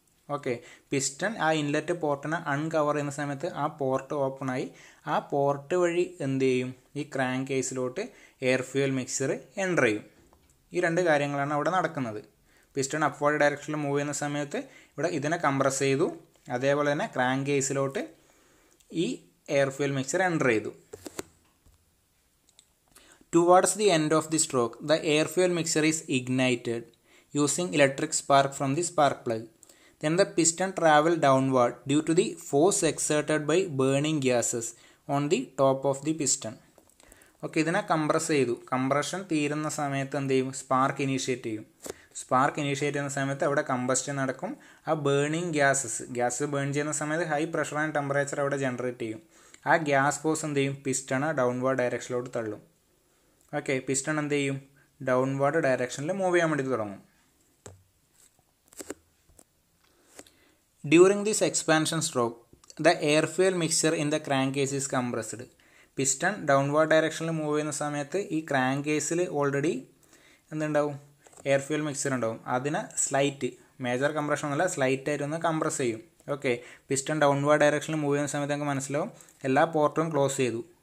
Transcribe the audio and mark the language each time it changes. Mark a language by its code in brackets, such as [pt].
[ml] Okay, piston ആ inlet പോർട്ടിനെ uncover ചെയ്യുന്ന സമയത്ത് ആ പോർട്ട് ഓപ്പൺ ആയി ആ പോർട്ട് വഴി എന്ത് ചെയ്യും, ഈ crank കേസിലോട്ട് air fuel mixer enter ചെയ്യും. ഈ 2 കാര്യങ്ങളാണ് അവിടെ നടക്കുന്നത്. പിസ്റ്റൺ അപ്വേർഡ് ഡയറക്ഷനിൽ മൂവ് ചെയ്യുന്ന സമയത്ത് ഇവിടെ ഇതിനെ കംപ്രസ് ചെയ്തു, അതേപോലെ തന്നെ ക്രാങ്ക് കേസിലോട്ട് ഈ എയർ ഫ്യൂൽ മിക്സർ എൻ്റർ ചെയ്തു. [en] Towards the end of the stroke, the air fuel mixture is ignited using electric spark from the spark plug. Then the piston travel downward due to the force exerted by burning gases on the top of the piston. [ml] Okay, ഇതിനെ compress ചെയ്തു. Compression തീരുന്ന സമയത്ത് എന്ത് ചെയ്യും, spark initiate ചെയ്യും. Spark initiate ചെയ്യുന്ന സമയത്ത് അവിടെ കമ്പസ്റ്റൻ നടക്കും. ആ ബേണിങ് ഗ്യാസ് ബേൺ ചെയ്യുന്ന സമയത്ത് ഹൈ പ്രഷർ ആൻഡ് ടെമ്പറേച്ചർ അവിടെ ജനറേറ്റ് ചെയ്യും. ആ ഗ്യാസ് ഫോഴ്സ് എന്ത് ചെയ്യും, പിസ്റ്റണെ ഡൗൺവേർഡ് ഡയറക്ഷനിലോട്ട് തള്ളും. ഓക്കെ, പിസ്റ്റൺ എന്ത് ചെയ്യും, ഡൗൺവേർഡ് ഡയറക്ഷനിൽ മൂവ് ചെയ്യാൻ വേണ്ടി തുടങ്ങും. [en] During this expansion stroke, the air fuel mixture in the crankcase is compressed. [ml] Piston downward ഡയറക്ഷനിൽ മൂവ് ചെയ്യുന്ന സമയത്ത് ഈ ക്രാങ്ക് കേസിൽ ഓൾറെഡി എന്തുണ്ടാവും, എയർ ഫ്യൂൽ മിക്സർ ഉണ്ടാവും. അതിനെ സ്ലൈറ്റ്, മേജർ കംപ്രഷൻ എന്നല്ല, സ്ലൈറ്റ് ആയിട്ടൊന്ന് കംപ്രസ് ചെയ്യും. ഓക്കെ, പിസ്റ്റൺ ഡൗൺവേർഡ് ഡയറക്ഷനിൽ മൂവ് ചെയ്യുന്ന സമയത്ത് നമുക്ക് മനസ്സിലാവും എല്ലാ പോർട്ടും ക്ലോസ് ചെയ്തു.